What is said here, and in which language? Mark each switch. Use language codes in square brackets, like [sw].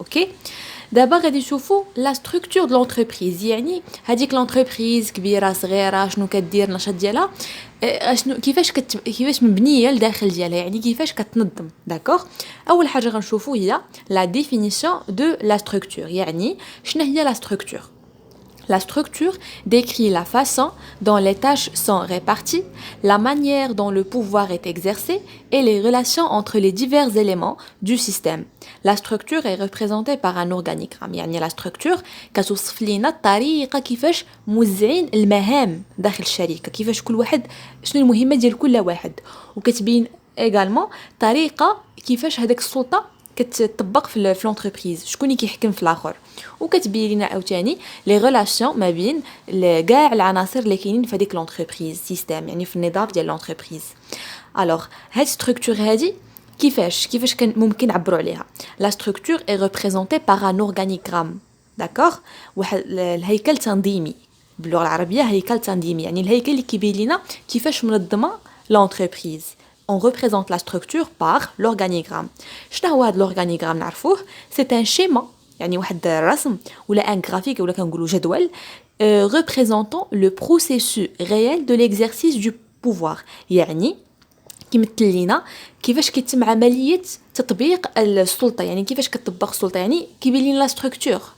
[ar] اوكي دابا غادي نشوفوا لا ستركتور د لونتربريز، يعني هذيك لونتربريز كبيره صغيره شنو كدير النشاط ديالها، شنو كيفاش مبنيه لداخل ديالها، يعني كيفاش كتنظم. داكوغ اول حاجه غنشوفوا هي لا ديفينيسيون دو لا ستركتور، يعني شنو هي لا ستركتور. [fr] La structure décrit la façon dont les tâches sont réparties, la manière dont le pouvoir est exercé et les relations entre les divers éléments du système. La structure est représentée par un organigramme. [ar] يعني la structure كتوصف لينا الطريقة كيفاش موزعين المهام داخل الشركة، كيفاش كل واحد شنو المهمة ديال كل واحد، وكتبين également طريقة كيفاش هذاك السلطة كتطبق في لونتربريز، شكون اللي كيحكم في الاخر، وكتبين لنا عاوتاني لي ريلاسيون ما بين كاع العناصر اللي كاينين في هذيك لونتربريز سيستم، يعني في النظام ديال لونتربريز. الوغ هاد ستركتور هادي كيفاش كان ممكن نعبروا عليها. [fr] لا ستركتور اي ريبريزونتي بار ان اورغانيغرام، [ar] داكوغ، واحد الهيكل تنظيمي، باللغه العربيه هيكل تنظيمي، يعني الهيكل اللي كيبين لنا كيفاش منظمه لونتربريز. [fr] On représente la structure par l'organigramme. [ar] شنو هو هذا l'organigramme نعرفوه؟ [fr] C'est un schéma، [ar] يعني واحد الرسم ولا un graphique ولا كنقولوا جدول [fr] représentant le processus réel de l'exercice du pouvoir، [ar] يعني كيمثل لينا كيفاش كيتم عملية تطبيق السلطة، يعني كيفاش كتطبق السلطة، يعني كيبين لنا لا ستركتور.